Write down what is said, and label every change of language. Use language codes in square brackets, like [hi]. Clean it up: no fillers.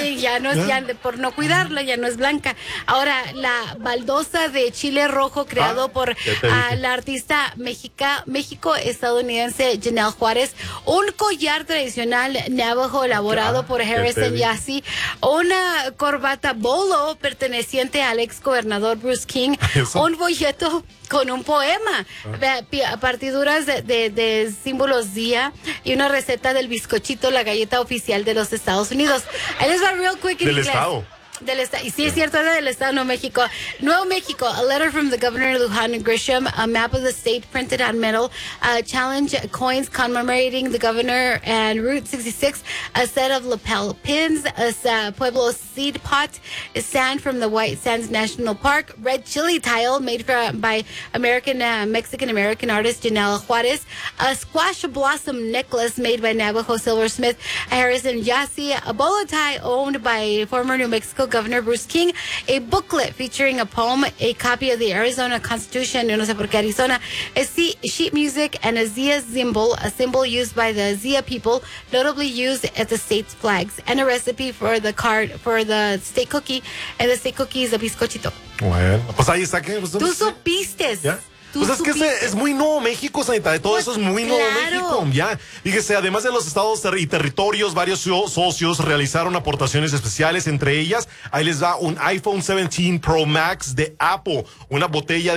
[es] Sí, ya no es, ya por no cuidarla, ya no es blanca. Ahora, la baldosa de chile rojo creado por la artista mexico-estadounidense Janelle Juárez, un collar tradicional navajo elaborado por Harrison Yassi, una corbata bolo perteneciente al ex gobernador Bruce King, un folleto con un poema, partiduras de símbolos día y una receta del bizcochito, la galleta oficial de los Estados Unidos. Ahí les va [en] real quick [es] del inglés. Estado. Del estado. Y sí, es cierto, era del estado, Nuevo México. [en] Nuevo México, a letter from the governor Lujan Grisham, a map of the state printed on metal, challenge coins commemorating the governor and Route 66, a set of lapel pins, a pueblo seed pot, a sand from the White Sands National Park, red chili tile made by Mexican-American artist Janelle Juarez, a squash blossom necklace made by Navajo silversmith Harrison Yassi, a bolo tie owned by former New Mexico Governor Bruce King, a booklet featuring a poem, a copy of the Arizona Constitution, [es] no sé por qué Arizona, [en] a sheet music, and a Zia symbol, a symbol used by the Zia people, notably used at the state's flags, and a recipe for the state cookie, and the state cookie is a bizcochito. [es] Bueno, pues ahí está. Tú supiste. Pues es que es muy Nuevo México, Sanita, de todo eso es muy Nuevo México, ya. Fíjese, además de los estados y territorios, varios socios realizaron aportaciones especiales, entre ellas, ahí les va un iPhone 17 Pro Max de Apple, una botella de